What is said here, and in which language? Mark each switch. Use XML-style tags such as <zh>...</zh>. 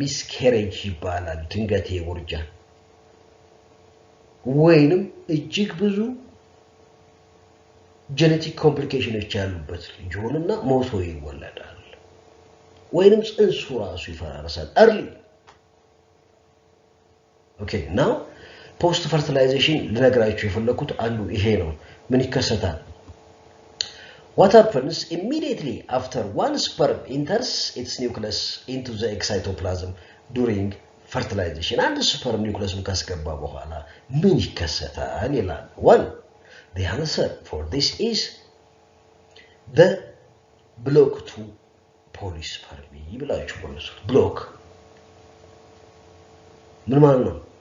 <am>ሚስኬሬጅ ይባላል። ድንገት ይወርጃ ወይንም እጅግ ብዙ ጄኔቲክ ኮምፕሊኬሽኖች ያሉበት ልጅ ሆነና ሞቶ ይወለዳል። ወይንም ጽንሱ ራሱ ይፈራረሳል</am> <en>early. okay, now post fertilization</en> <am>ልነግራችሁ የፈለኩት አንዱ ይሄ ነው። ምን ይከሰታል?</am> <en>What happens immediately after one sperm enters its nucleus into the egg cytoplasm during fertilization?</en> <am>አንድ ስፐርም ኒውክለሱን ካስገባ በኋላ ምን ይከሰታል ይላል።</am> <en>one, the answer for this is the block to polyspermy</en> <am>ይብላችሁ ወለሱ ብሎክ ምን ማለት ነው?</am>